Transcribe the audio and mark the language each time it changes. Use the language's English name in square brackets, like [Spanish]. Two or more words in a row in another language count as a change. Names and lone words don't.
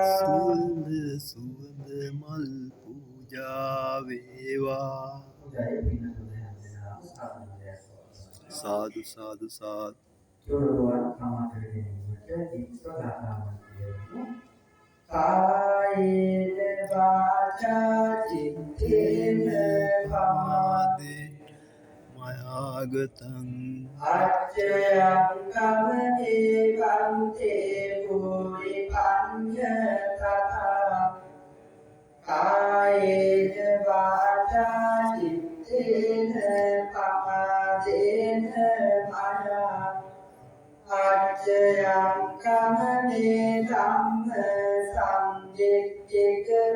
[Sinhala] සුවඳ මල් පූජා වේවා සාදු සාදු සාදු [Pali] කායේන වාචා චිත්තේන පමාදේ මයාගතං අච්චයං කමනේ වන්තේ භූරි පඤ්ඤ තථා කායේන වාචා චිත්තේන පමාදේන මයා අච්චයං කමනේ ධම්ම සංදික්ඛික